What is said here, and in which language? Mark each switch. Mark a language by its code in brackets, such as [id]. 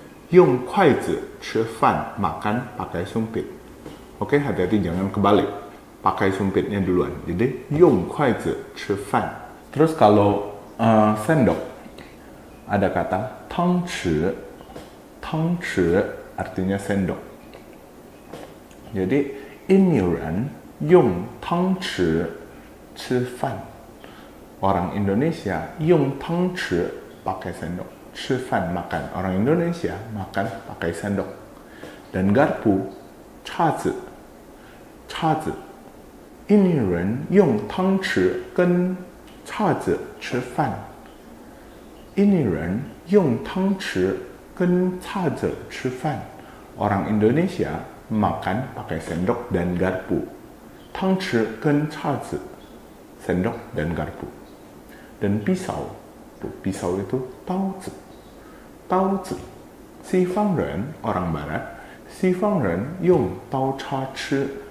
[zh] 用筷子吃饭, makan pakai sumpit. [id] Oke, hati-hati jangan kebalik. Pakai sumpitnya duluan. Jadi [zh] 用筷子吃饭. [id] Terus kalau sendok, ada kata 汤匙. 汤匙 artinya sendok. [zh] Jadi 印尼人用汤匙吃饭. [id] Orang Indonesia [zh] 用汤匙 [id] pakai sendok. 吃饭 makan. Orang Indonesia makan pakai sendok. Dan garpu 叉子. [zh] 叉子.印尼人用汤匙跟叉子吃饭. 印尼人用汤匙跟叉子吃饭. [id] Orang Indonesia makan pakai sendok dan garpu. [zh] 汤匙跟叉子, [id] sendok dan garpu. Dan pisau, pisau itu 刀子. [zh] 刀子. 西方人, [id] orang barat, [zh] 西方人用刀叉吃.